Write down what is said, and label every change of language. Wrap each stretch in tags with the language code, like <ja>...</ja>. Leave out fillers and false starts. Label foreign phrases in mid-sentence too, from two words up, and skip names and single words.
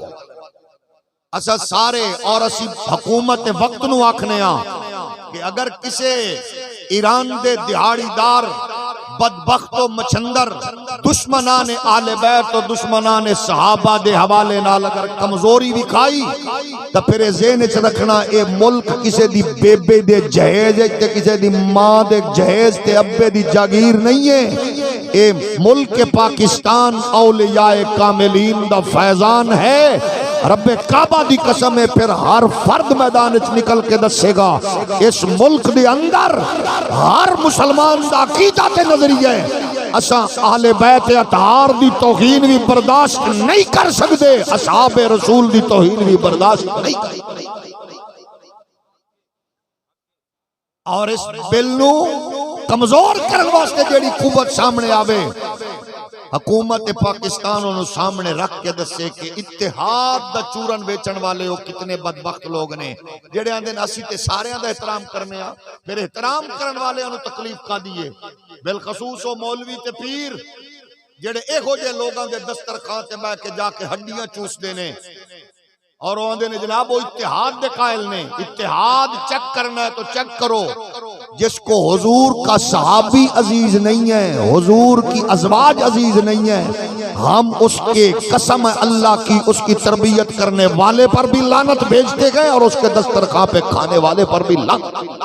<pa>اسا سارے اور اسی حکومت وقت نو آکھنے ہاں کہ اگر کسے ایران دے دہاڑی دار بدبخت و مچھندر دشمنان آل بیت و دشمنان صحابہ دے حوالے نال اگر کمزوری بھی کھائی تو پھر ذہن وچ رکھنا اے ملک کسے دی بیبے دے جہیز تے کسے دی ماں دے جہیز تے ابے دی جاگیر نہیں ہے، اے ملک پاکستان اولیاء کاملین دا فیضان ہے۔ رب کعبہ دی قسم ہے، پھر ہر فرد میدان وچ نکل کے دسے گا اس ملک دے اندر ہر مسلمان دا عقیدہ تے نظریہ ہے، اساں اہل بیت اطہار دی توہین بھی برداشت نہیں کر سکتے، اصحاب رسول دی توہین بھی برداشت نہیں کر سکتے۔ اور اس بل نو کمزور کرن واسطے جیڑی قوت سامنے آوے، حکومت پاکستان انہوں سامنے رکھ کے دسے کہ اتحاد دا چورن بیچن والے ہو کتنے بدبخت لوگ نے جڑے آندے اسی تے سارے دا احترام کرنے ہاں، پھر احترام کرن والے انہوں تکلیف کا دیئے، بالخصوص ہو مولوی تے پیر جڑے ایک ہو جے لوگاں دے دسترخوان تے بیٹھ کے جا کے ہڈیاں چوس دینے اور وہ آندے نے جناب وہ اتحاد دے قائل نے۔</pa> <ur>اتحاد چیک کرنا ہے تو چیک کرو، جس کو حضور کا صحابی عزیز نہیں ہے، حضور کی ازواج عزیز نہیں ہے، ہم اس کے قسم اللہ کی اس کی تربیت کرنے والے پر بھی لعنت بھیجتے گئے اور اس کے دسترخوان پہ کھانے والے پر بھی لعنت۔</ur>